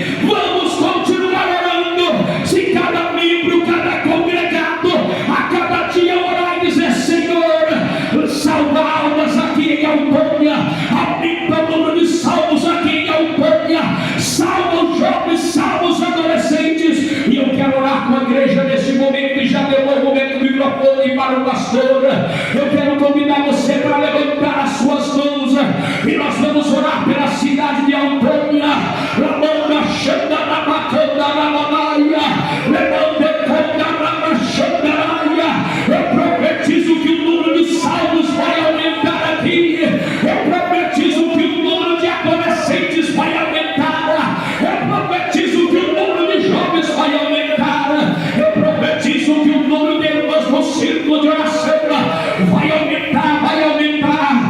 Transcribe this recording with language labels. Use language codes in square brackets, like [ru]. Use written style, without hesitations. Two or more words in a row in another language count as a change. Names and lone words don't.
[pt] Vamos continuar orando. Se cada membro, cada congregado, a cada dia orar e dizer: Senhor, salva almas aqui em Autônia, aumenta o número de salvos aqui em Autônia, salva os jovens, salva os adolescentes. E eu quero orar com a igreja nesse momento, e já devolvo o microfone para o pastor. Eu quero convidar você para levantar as suas mãos, e nós vamos orar pela cidade de Autônia. Lamanda Xanda na Macanda na Mamaia, Lamanda Canda na Machandaraia. Eu profetizo que o número de salvos vai aumentar aqui. Eu profetizo que o número de adolescentes vai aumentar. Eu profetizo que o número de jovens vai aumentar. Eu profetizo que o número de irmãos no círculo de oração vai aumentar, vai aumentar.